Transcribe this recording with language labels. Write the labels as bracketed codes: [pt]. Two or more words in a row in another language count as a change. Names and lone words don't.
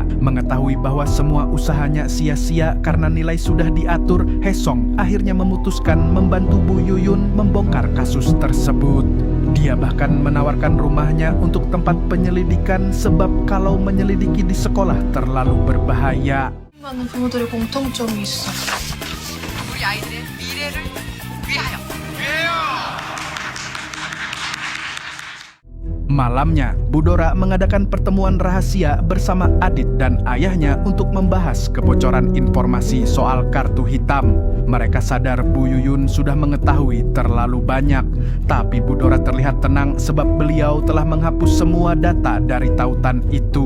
[id] Mengetahui bahwa semua usahanya sia-sia karena nilai sudah diatur, Haesong akhirnya memutuskan membantu Bu Yuyun membongkar kasus tersebut. Dia bahkan menawarkan rumahnya untuk tempat penyelidikan sebab kalau menyelidiki di sekolah terlalu berbahaya. [ko] 많은 부모들의 공통점이 있어. 우리 아이들의 미래를 위하여. [id] Malamnya, Budora mengadakan pertemuan rahasia bersama Adit dan ayahnya untuk membahas kebocoran informasi soal kartu hitam. Mereka sadar Bu Yuyun sudah mengetahui terlalu banyak, tapi Budora terlihat tenang sebab beliau telah menghapus semua data dari tautan itu.